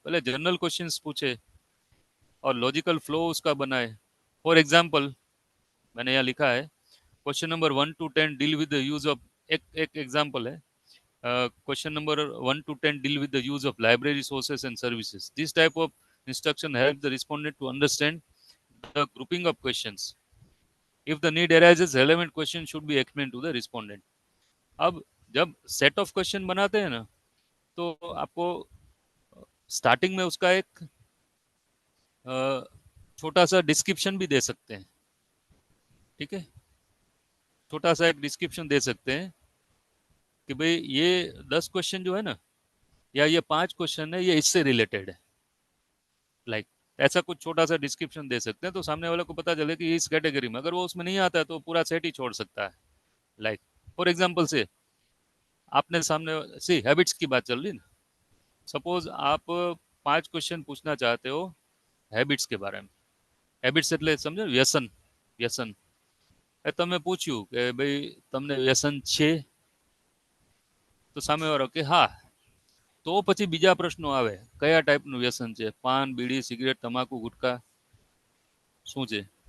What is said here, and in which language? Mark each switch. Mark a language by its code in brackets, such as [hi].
[hi] पहले general questions पूछे और लॉजिकल फ्लो उसका बनाए। [en] for example, [hi] मैंने यहाँ लिखा है, [en] question number 1 to 10 deal with the use of, [hi] एक एक एग्जाम्पल है, [en] Question number 1 to 10 deal with the use of library sources and services. This type of instruction helps the respondent to understand the grouping of questions. If the need arises, relevant question should be explained to the respondent. [hi] अब जब set of question बनाते हैं ना, तो आपको starting में उसका एक छोटा सा डिस्क्रिप्शन भी दे सकते हैं। ठीक है, छोटा सा एक डिस्क्रिप्शन दे सकते हैं कि भाई ये 10 क्वेश्चन जो है ना, या ये 5 क्वेश्चन है, ये इससे रिलेटेड है, लाइक, ऐसा कुछ छोटा सा डिस्क्रिप्शन दे सकते हैं, तो सामने वाले को पता चले कि इस कैटेगरी में, अगर वो उसमें नहीं आता है तो पूरा सेट ही छोड़ सकता है। लाइक, फॉर एग्जाम्पल से आपने सामने सी हैबिट्स की बात चल रही ना, सपोज आप 5 क्वेश्चन पूछना चाहते हो हैबिट्स के बारे में। [gu] हैबिट्स એટલે સમજો વ્યસન, વ્યસન એ તમે પૂછ્યું કે ભાઈ તમને વ્યસન છે, તો સામે વાળો કે હા, તો પછી બીજા પ્રશ્નો આવે, કયા ટાઈપનું વ્યસન છે, પાન, બીડી, સિગરેટ, તમાકુ, ગુટકા, શું છે?